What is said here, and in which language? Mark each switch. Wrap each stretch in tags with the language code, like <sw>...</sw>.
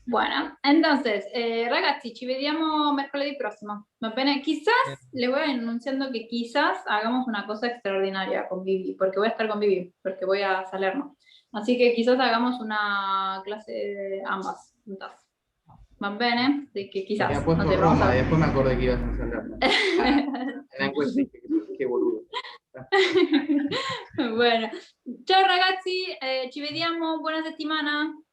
<es>Bueno, entonces,</es> <it>ragazzi, ci vediamo mercoledì prossimo, ¿va bene?</it> <es>Quizás, les voy anunciando que quizás hagamos una cosa extraordinaria con Vivi, porque voy a estar con Vivi, porque voy a Salerno. Así que quizás hagamos una clase de ambas juntas.</es> <it>¿Va bene?</it> <es>De que quizás. Me ha puesto no sé, Roma y después me acordé que ibas a Salerno. En la encuesta dije, qué boludo.</es> <it>Bueno, ciao ragazzi, ci vediamo, buona settimana.</it>